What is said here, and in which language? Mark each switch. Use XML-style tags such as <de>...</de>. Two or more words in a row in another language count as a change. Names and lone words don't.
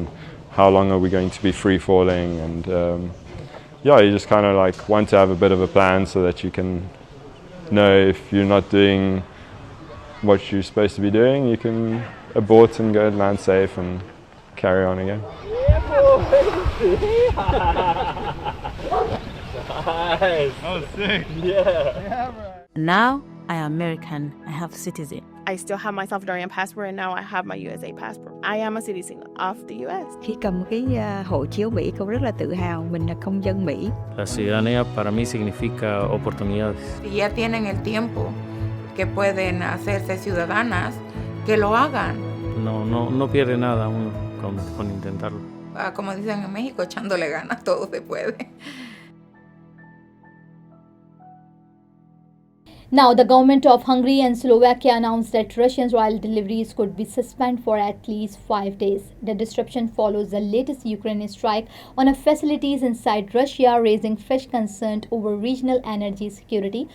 <en>How long are we going to be free falling? And yeah, you just kind of like want to have a bit of a plan so that you can know if you're not doing what you're supposed to be doing, you can abort and go land safe and carry on again. Nice. Oh, sick. Yeah. Now I am American. I have citizen. I still have my Salvadorian passport and now I have my USA passport. I am a citizen of the US.</en> <vi>Khi cầm cái hộ chiếu Mỹ, cô rất là tự hào mình là công dân Mỹ.</vi> <es>La ciudadanía para mí significa oportunidades. Si ya tienen el tiempo que pueden hacerse ciudadanas, que lo hagan. No pierde nada uno con intentarlo. Como dicen en México, echándole ganas, todo se puede.</es> <en>Now, the government of Hungary and Slovakia announced that Russian oil deliveries could be suspended for at least 5 days. The disruption follows the latest Ukrainian strike on facilities inside Russia, raising fresh concern over regional energy security.</en>